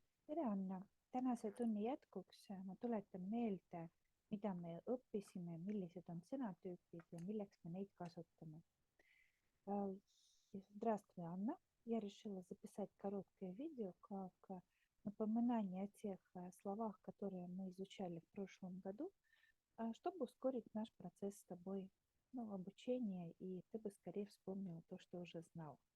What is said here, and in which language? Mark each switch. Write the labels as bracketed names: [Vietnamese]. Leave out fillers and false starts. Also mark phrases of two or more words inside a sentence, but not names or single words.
[Estonian] tere, Anna. Tänase tunni jätkuks ma tuletan meelde, mida me õppisime, millised on sõnatüübid ja milleks me neid kasutame. [Russian] Э, Здравствуй, Анна. Я решила записать короткое видео как напоминание о тех словах, которые мы изучали в прошлом году, чтобы ускорить наш процесс с тобой, обучения, и ты бы скорее вспомнила то, что уже знал.